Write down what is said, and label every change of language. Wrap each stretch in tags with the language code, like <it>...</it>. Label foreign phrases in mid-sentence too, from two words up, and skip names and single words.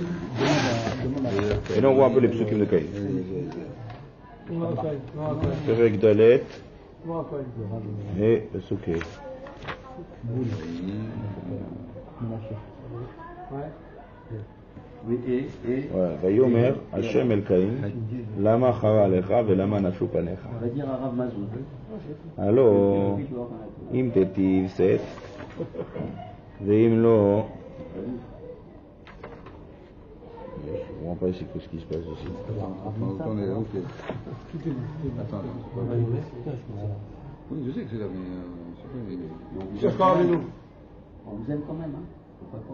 <fr>Et là, on voit un peu les psukim de Caïn.</fr> <he>פרק דלת</he> <fr>et pasuk E. Oui, et Ouais,</fr> <he>ויאמר, השם אל קין, למה חרה לך, ולמה נפלו פניך.</he> <fr>on va dire à Rav Mazouz. Alors,</fr> <he>אם תטיב סט, ואם לא...</he> <fr>Je ne comprends pas ici ce qui se passe ici. Attendez, ok. Attends. Oui, je sais que c'est là, mais. Cherche pas Rabbeinu. On vous aime quand même, hein. Faut pas croire.</fr>